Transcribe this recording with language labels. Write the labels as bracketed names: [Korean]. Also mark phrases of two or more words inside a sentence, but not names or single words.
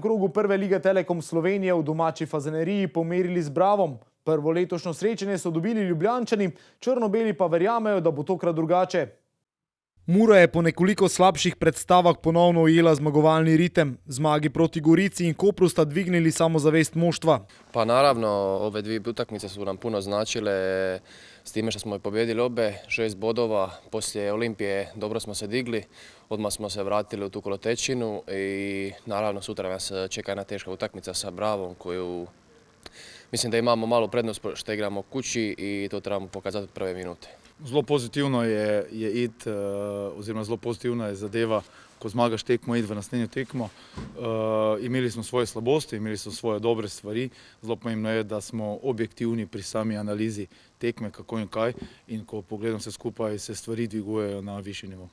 [Slovenian] krogu prve lige Telekom Slovenije v domači Fazaneriji pomerili z Bravom. Prvo letošnjo srečanje so dobili Ljubljančani, črno-beli pa verjamejo, da bo tokrat drugače. Mura je po nekoliko slabših predstavah ponovno ujela zmagovalni ritem. Zmagi proti Gorici in Kopru sta dvignili samozavest moštva. [Croatian] Pa naravno, ove dvije utakmice su nam puno značile, s time što smo i pobjedili obe, 6 bodova, poslije Olimpije dobro smo se digli, odmah smo se vratili u tu kolotečinu i naravno sutra nas čeka jedna teška utakmica sa Bravom koju mislim da imamo malu prednost što igramo kući i to trebamo pokazati od prve minute. [Slovenian] Zelo pozitivno je iti, oziroma zelo pozitivna je zadeva, ko zmagaš tekmo, iti v naslednjo tekmo. Imeli smo svoje slabosti, imeli smo svoje dobre stvari. Zelo pomembno je, da smo objektivni pri sami analizi tekme, kako in kaj. In ko pogledam se skupaj, se stvari dvigujejo na višji nivo.